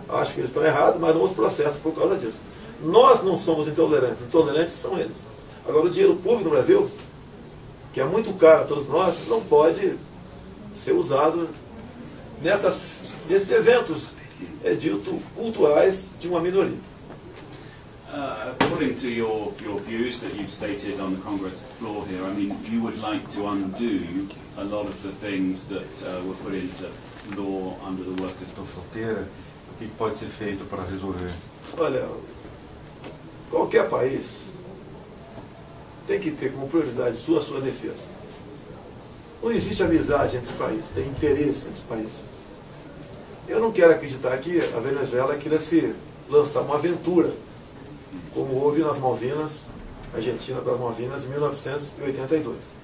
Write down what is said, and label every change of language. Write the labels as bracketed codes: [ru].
[pt] Acho que eles estão errados, mas não os processam por causa disso. Nós não somos intolerantes, intolerantes são eles. Agora, o dinheiro público no Brasil, que é muito caro a todos nós, não pode ser usado nesses eventos dito culturais de uma minoria. [en] According to your views that you've stated on the Congress floor here, I mean, you would like to undo a lot of the things that were put into law under the Workers' [pt] Fronteira. O que pode ser feito para resolver? Olha, qualquer país tem que ter como prioridade a sua defesa. Não existe amizade entre países, tem interesse entre países. Eu não quero acreditar que a Venezuela queira se lançar uma aventura, como houve nas Malvinas, Argentina das Malvinas, em 1982.